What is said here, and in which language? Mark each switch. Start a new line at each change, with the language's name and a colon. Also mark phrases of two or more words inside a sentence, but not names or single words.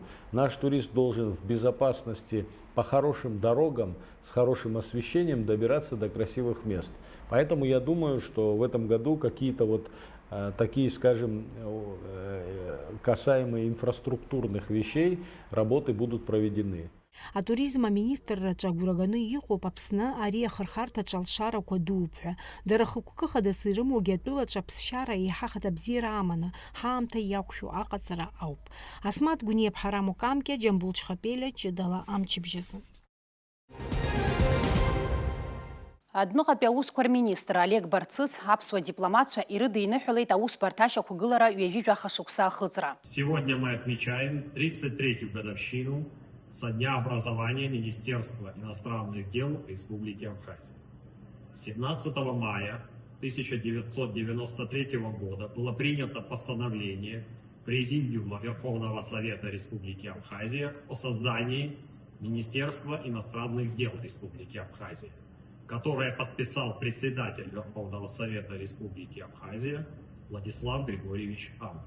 Russian: Наш турист должен в безопасности по хорошим дорогам, с хорошим освещением добираться до красивых мест. Поэтому я думаю, что в этом году какие-то такие, скажем, касаемые инфраструктурных вещей, работы будут проведены.
Abkhazian: Атуризм аминистрраҿы агәыраганы иҟоуп Аԥсны ари ахырхарҭаҿы алшарақәа дууп ҳәа. Дара хықәкы-хадас ирымоугьы атәылаҿы аԥсшьара еиҳа хада-бзиара аманы, ҳаамҭа иақәшәо аҟаҵара ауп. Асмат Гәниаԥҳа Мукамкьа, Џьамбул Чхапелиа, Ҷыдала амчыбжьазы. Адныҟатәи аусқәа рминистр Олег Барцыц аԥсуа дипломатцәа ирыдиныҳәалеит аусбарҭашьақәа гылара ҩажәижәаха шықәса ахыҵра.
Russian: Сегодня мы отмечаем 33-ю годовщину со дня образования Министерства иностранных дел Республики Абхазия. 17 мая 1993 года было принято постановление Президиума Верховного Совета Республики Абхазия о создании Министерства иностранных дел Республики Абхазия, которое подписал председатель Верховного Совета Республики Абхазия Владислав Григорьевич Арцев.